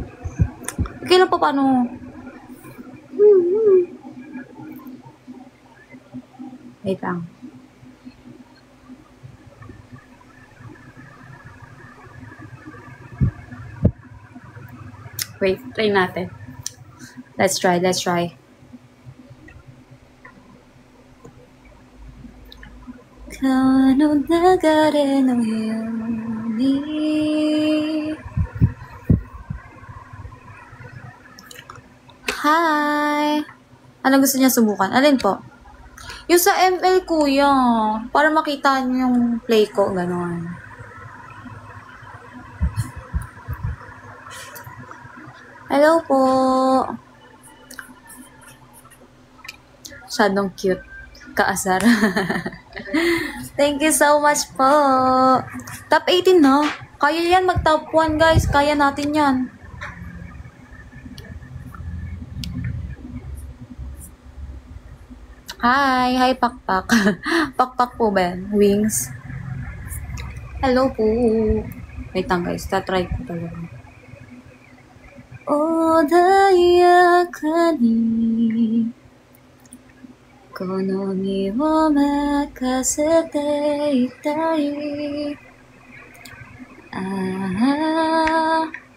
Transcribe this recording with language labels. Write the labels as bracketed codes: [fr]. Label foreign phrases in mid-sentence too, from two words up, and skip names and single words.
[tl] Okay lang pa, paano? Wait lang. Wait, try natin. [en] Let's try. [ja] 川の流れのように [en] Hi! [tl] Ano gusto niya subukan? Alin po? Yung sa ML, kuya. Para makita niyo yung play ko. Ganon. Hello po. Masyadong cute. Kaasar. [en] Thank you so much [tl] po. Top 18 na. Kaya yan mag-top 1, guys. Kaya natin yan. Hi, Pakpak. Pakpak po ba yan? Wings. Hello po. Wait lang, guys. Tatry ko talaga. [ja] 穏やかにこの身を任せていたいああ